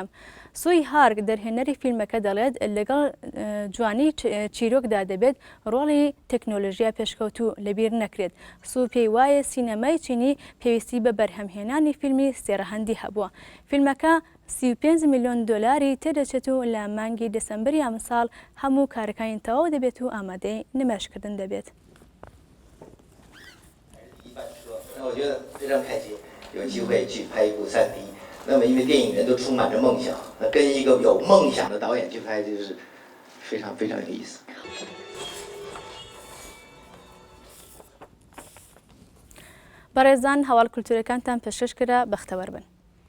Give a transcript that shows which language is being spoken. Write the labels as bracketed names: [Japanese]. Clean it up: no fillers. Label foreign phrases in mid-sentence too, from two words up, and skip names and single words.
[Central Kurdish] سوی هارگ دەرهێنەری فیلمەکە دەڵێت لەگەڵ جوانی چیرۆکدا دەبێت ڕۆڵی تەکنۆلۆژیا پێشکەوتوو لەبیر نەکرێت. سو پێی وایە سینەمای چینی پێویستی بە بەرهەمهێنانی فیلمی سێڕەهەندی هەبووە. فیلمەکە 35 میلیۆن دۆلاری تێدەچێت و لە مانگی دەسەمبەری ئەمساڵ هەموو کارەکانی تەواو دەبێت و ئامادەی نمایشکردن دەبێت. [Chinese] 我觉得非常开心，有机会去拍一部3D。那么，因为电影人都充满着梦想，那跟一个有梦想的导演去拍，就是非常非常有意思。 [Central Kurdish] بەڕێزان هەواڵ کولتورەکانتان پێشکەش کرا بەختەوەر بن.